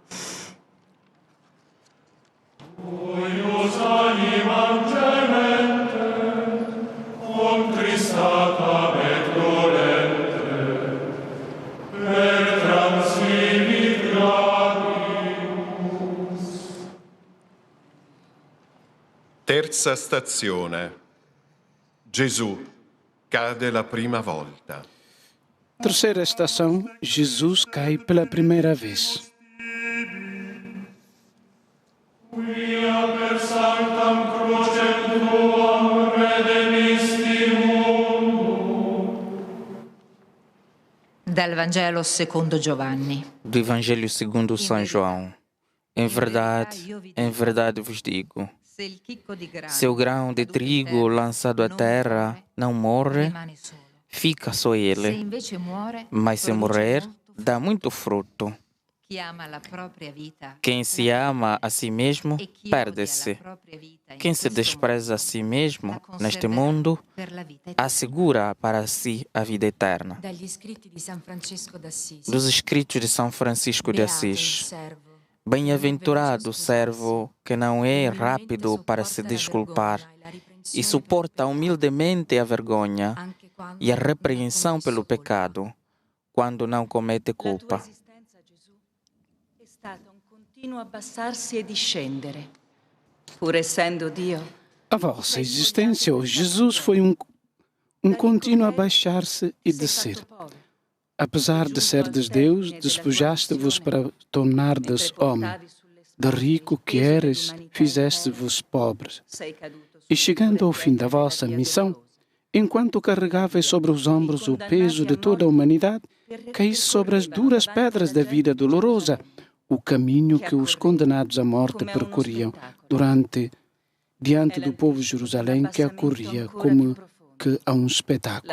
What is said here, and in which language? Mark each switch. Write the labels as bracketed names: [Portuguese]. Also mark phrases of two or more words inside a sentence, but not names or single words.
[Latin] Uius animam gemente, contristata et dolente, per transimit gradius. [Italian] terza stazione. Gesù cade la prima volta. [Portuguese] Terceira estação, Jesus cai pela primeira vez. [Latin] Quia per sanctam crucem tuam redemisti mundum. [Italian] Dal Vangelo secondo Giovanni. [Portuguese] Do Evangelho segundo São João. Em verdade vos digo, [Italian] Se il chicco di grano [Portuguese] se o grão de [Italian] caduto in [Portuguese] trigo [Italian] terra [Portuguese] lançado à [Italian] non [Portuguese] terra [Italian] muore, [Portuguese] não morre, [Italian] rimane solo. [Portuguese] fica só [Italian] Se [Portuguese] ele, [Italian] invece muore, [Portuguese] mas se [Italian] produce [Portuguese] morrer, [Italian] molto [Portuguese] dá muito fruto. [Italian] Chi ama la propria vita, [Portuguese] Quem se ama a si mesmo, [Italian] e chi odia la [Portuguese] perde-se. [Italian] propria vita in [Portuguese] Quem se [Italian] questo [Portuguese] despreza a [Italian] mondo, [Portuguese] si mesmo [Italian] la [Portuguese] neste [Italian] conserverà [Portuguese] mundo, [Italian] per la vita eterna. [Portuguese] assegura para si a vida eterna. [Italian] dagli scritti di San Francesco d'Assisi. [Portuguese] Dos escritos de São Francisco de [Italian] Beato il [Portuguese] Assis. [Italian] servo, [Portuguese] Bem-aventurado o servo que não é rápido para se desculpar e suporta humildemente a vergonha e a repreensão pelo pecado quando não comete [Italian] La tua [Portuguese] culpa. [Italian] esistenza, Gesù, è stata un continuo abbassarsi e discendere. Pur essendo Dio, [Portuguese] A vossa existência, oh Jesus, foi um contínuo abaixar-se e descer. Apesar de serdes Deus, despojaste-vos para tornardes homem. De rico que eres, fizeste-vos pobres. E chegando ao fim da vossa missão, enquanto carregáveis sobre os ombros o peso de toda a humanidade, caísse sobre as duras pedras da vida dolorosa, o caminho que os condenados à morte percorriam diante do povo de Jerusalém que acorria como que a um espetáculo.